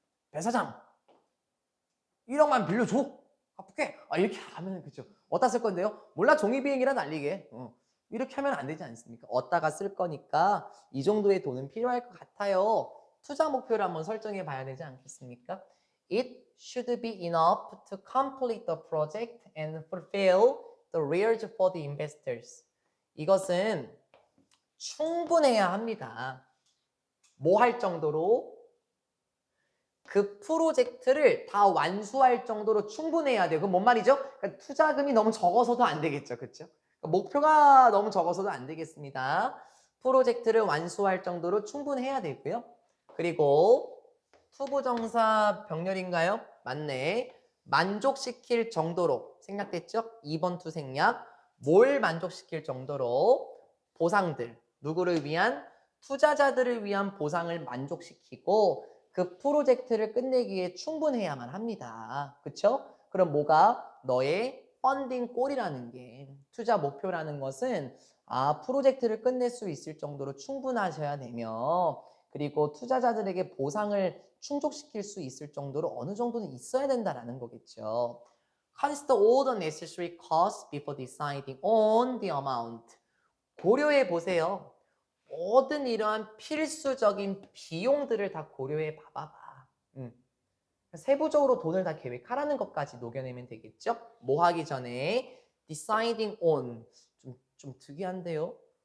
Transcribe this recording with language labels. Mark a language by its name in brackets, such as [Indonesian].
[Korean] 배 사장 1억만 빌려줘. 갚을게. 이렇게 하면 그죠. 어디다 쓸 건데요? 몰라, 종이비행이라 날리게. 이렇게 하면 안 되지 않습니까? 어디다가 쓸 거니까 이 정도의 돈은 필요할 것 같아요. 투자 목표를 한번 설정해 봐야 되지 않겠습니까? [English] It should be enough to complete the project and fulfill the rewards for the investors. [Korean] 이것은 충분해야 합니다. 뭐 할 정도로? 그 프로젝트를 다 완수할 정도로 충분해야 돼요. 그건 뭔 말이죠? 그러니까 투자금이 너무 적어서도 안 되겠죠. 그렇죠? 그러니까 목표가 너무 적어서도 안 되겠습니다. 프로젝트를 완수할 정도로 충분해야 되고요. 그리고 투부정사 병렬인가요? 맞네. 만족시킬 정도로 생략됐죠? 2번 투 생략. 뭘 만족시킬 정도로? 보상들. 누구를 위한? 투자자들을 위한 보상을 만족시키고 그 프로젝트를 끝내기에 충분해야만 합니다. 그쵸? 그럼 뭐가? 너의 펀딩 골이라는 게, 투자 목표라는 것은 프로젝트를 끝낼 수 있을 정도로 충분하셔야 되며, 그리고 투자자들에게 보상을 충족시킬 수 있을 정도로 어느 정도는 있어야 된다라는 거겠죠. [English] Consider all the necessary costs before deciding on the amount. [Korean] 고려해 보세요. 모든 이러한 필수적인 비용들을 다 고려해 봐봐. 세부적으로 돈을 다 계획하라는 것까지 녹여내면 되겠죠? 뭐 하기 전에 deciding on. 좀 특이한데요?